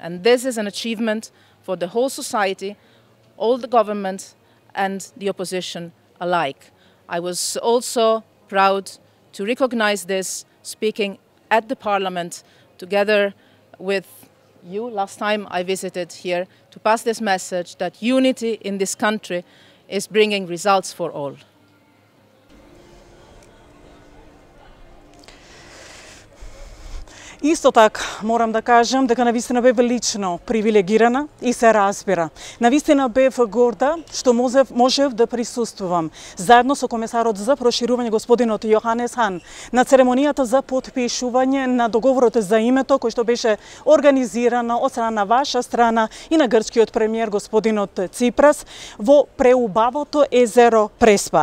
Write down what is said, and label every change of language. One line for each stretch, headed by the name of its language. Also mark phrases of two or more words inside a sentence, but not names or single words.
English: And this is an achievement for the whole society, all the government and the opposition alike. I was also proud to recognize this, speaking at the Parliament together with you last time I visited here, to pass this message that unity in this country is bringing results for all.
Macedonian: Исто така, морам да кажам дека навистина бев лично привилегирана и се разбира. Навистина бев горда што можев да присуствувам заедно со комесарот за проширување господинот Јоханес Хан на церемонијата за потпишување на договорот за името кој што беше организирано од страна на ваша страна и на грчкиот премиер господинот Ципрас во преубавото езеро Преспа.